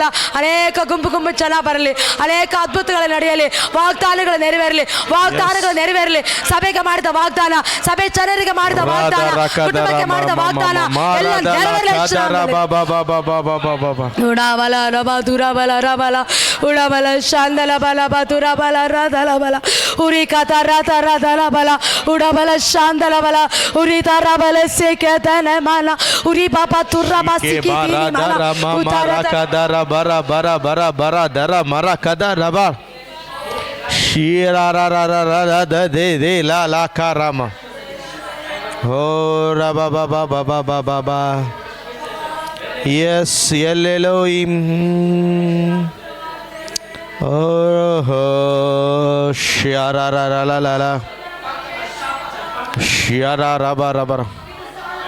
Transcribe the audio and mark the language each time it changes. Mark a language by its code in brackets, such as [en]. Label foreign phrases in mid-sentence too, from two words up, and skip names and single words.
[kn] ಅನೇಕ ಗುಂಪು ಗುಂಪು ಜನ ಬರಲಿ, ಅನೇಕ ಅದ್ಭುತಗಳು ನಡೆಯಲಿ, ವಾಗ್ದಾನಗಳು ನೆರವೇರಲಿ, ವಾಗ್ದಾನಗಳು ನೆರವೇರಲಿ. ಸಭೆಗೆ ಮಾಡಿದ ವಾಗ್ದಾನ, ಸಭೆ ಜನರಿಗೆ ಮಾಡಿದ ವಾಗ್ದಾನ, ಕುಟುಂಬಕ್ಕೆ ಮಾಡಿದ ವಾಗ್ದಾನ ಎಲ್ಲ ನೆರವೇರಲಿ. ಉಡಬಲ ರಬ ದುರಬಲ ರಬಲ ಉಡಬಲ ಶಾಂದಲ ಬಲ ಬತುರ ಬಲ ರದಲ ಬಲ ಉರಿ ಕತ ರಥ ರದಲ ಬಲ ಉಡಬಲ ಶಾಂದಲ ಬಲ ಉರಿ ತರ ಬಲ ಸೇಕೆ ತನ ಮನ ಉರಿ ಬಾಪ ತುರ್ರ ಮಾಸಿಕಿ ಮರ ಕದರ ಬರ ಬರ ಬರ ಬರ ದರ ಮರ ಕದ ರಬ ಶೀರ ದೇ ದೇ ಲಾ ಲಾ ಕಾರಾಮ ಹೋ ರಬ ಬಬ ಬಬ ಬಬ ಬ ಯಸ್ ಎಲ್ಲೆಲೋಯಿಂ ಓಹೋ ಶ್ಯಾರ ರ ಲ ಲ ಲ ಶ್ಯಾರ ರಬ ರಬ